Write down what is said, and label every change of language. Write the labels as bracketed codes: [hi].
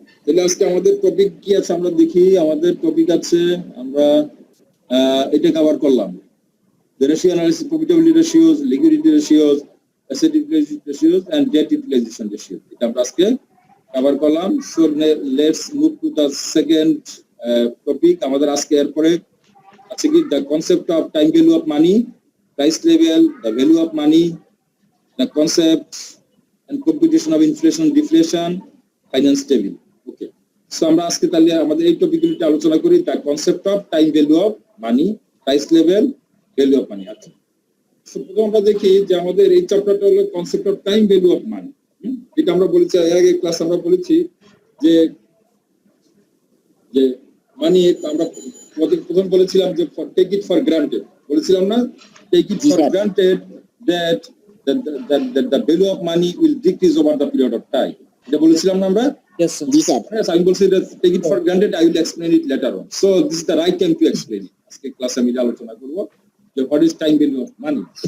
[bn] তাহলে আজকে আমাদের টপিক কি আছে আমরা দেখি। আমাদের টপিক আছে, আমরা এটা কভার করলাম, [en] the ratio analysis, profitability ratios, liquidity ratios, asset utilization ratios and debt utilization ratio, [bn] এটা আমরা আজকে কভার করলাম। [en] So let's move to the second topic. [bn] আমাদের আজকে এরপরে আছে কি [en] the concept of time value of money, price level, the value of money, the concept and computation of inflation, deflation, finance table. [bn] Okay, so আমরা আজকে তাহলে আমাদের এই টপিকগুলিতে আলোচনা করি, [en] the concept of time value of money, price level, value of money. [bn] আচ্ছা, so প্রথম আমরা দেখি যে আমাদের এই চ্যাপ্টারটা হলো concept of time value of money. এটা আমরা বলেছি আগে ক্লাস আমরা বলেছি যে মানি আমরা প্রথম বলেছিলাম যে টেক ইট ফর গ্রান্টেড, বলেছিলাম না? [en] Take it for granted that the value of money will decrease over the period of time. [bn] এটা বলেছিলাম না আমরা? [en] Yes sir. [bn] জি স্যার [en] Yes, [bn] আমি বলছি [en] that take it for granted, I will explain it later on. So this is the right time to explain it. [bn] আজকে ক্লাসে আমি আলোচনা করব যে [en] what is time value of money.